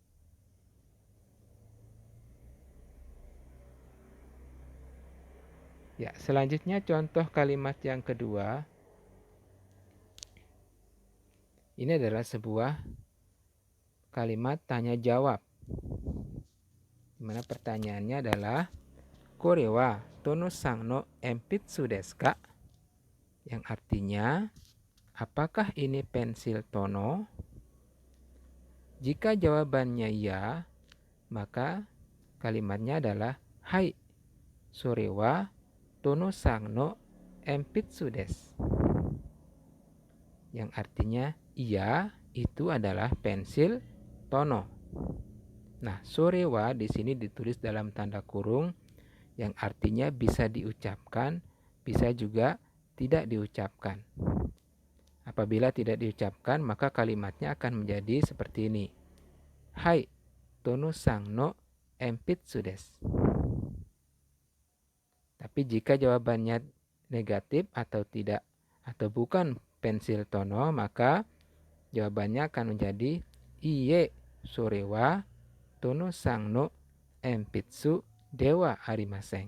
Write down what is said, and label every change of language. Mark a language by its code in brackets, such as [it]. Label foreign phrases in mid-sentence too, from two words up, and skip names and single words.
[id] Ya, selanjutnya contoh kalimat yang kedua. Ini adalah sebuah kalimat tanya jawab. Di mana pertanyaannya adalah [ja] これはとのさんの鉛筆ですか? [id] Yang artinya, apakah ini pensil Tono? Jika jawabannya ya, maka kalimatnya adalah [ja] はい、それはとのさんの鉛筆です. [id] Yang artinya, iya, itu adalah pensil Tono. Nah, [ja] それは [id] di sini ditulis dalam tanda kurung yang artinya bisa diucapkan, bisa juga tidak diucapkan. Apabila tidak diucapkan, maka kalimatnya akan menjadi seperti ini. [ja] Hai, とのさんの鉛筆です. [id] Tapi jika jawabannya negatif atau tidak atau bukan pensil tono, maka jawabannya akan menjadi [ja] いいえ それは とのさんの鉛筆ではありません.